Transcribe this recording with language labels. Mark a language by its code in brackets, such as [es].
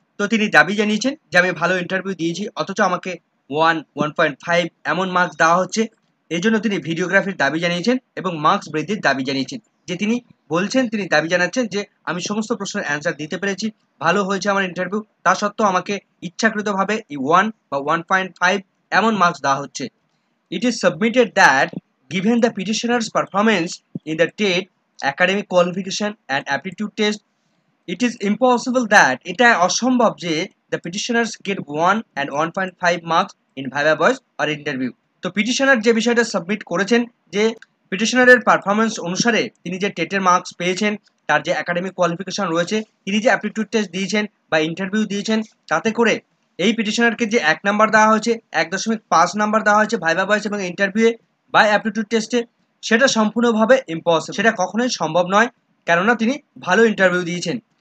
[bn] তো তিনি দাবি জানিয়েছেন যে আমি ভালো ইন্টারভিউ দিয়েছি, অথচ আমাকে 1.5 এমন মার্কস দেওয়া হচ্ছে। এই জন্য তিনি ভিডিওগ্রাফির দাবি জানিয়েছেন এবং মার্কস বৃদ্ধির দাবি জানিয়েছেন। যে তিনি বলছেন, তিনি দাবি জানাচ্ছেন যে আমি সমস্ত প্রশ্নের অ্যান্সার দিতে পেরেছি, ভালো হয়েছে আমার ইন্টারভিউ, তা সত্ত্বেও আমাকে ইচ্ছাকৃতভাবে এই 1 বা 1.5 এমন মার্কস দেওয়া হচ্ছে। [en] it is submitted that given the petitioner's performance in the TET academic qualification and aptitude test, it is impossible that [bn] এটা অসম্ভব যে [en] the petitioners get 1 and 1.5 marks in viva voice or interview। [bn] তো petitioner যে বিষয়টা submit করেছেন, যে পিটিশনারের performance অনুসারে তিনি যে টেটের মার্কস পেয়েছেন, তার যে একাডেমিক কোয়ালিফিকেশন রয়েছে, তিনি যে অ্যাপটিটিউড টেস্ট দিয়েছেন বা ইন্টারভিউ দিয়েছেন, তাতে করে এই পিটিশনারকে যে 1 নাম্বার দেওয়া হয়েছে, 1.5 নাম্বার দেওয়া হয়েছে ভাইবা ভয়েস এবং ইন্টারভিউয়ে বা অ্যাপটিটিউড টেস্টে, সেটা সম্পূর্ণভাবে ইম্পসিবল, সেটা কখনোই সম্ভব নয়, কেননা তিনি ভালো ইন্টারভিউ দিয়েছেন।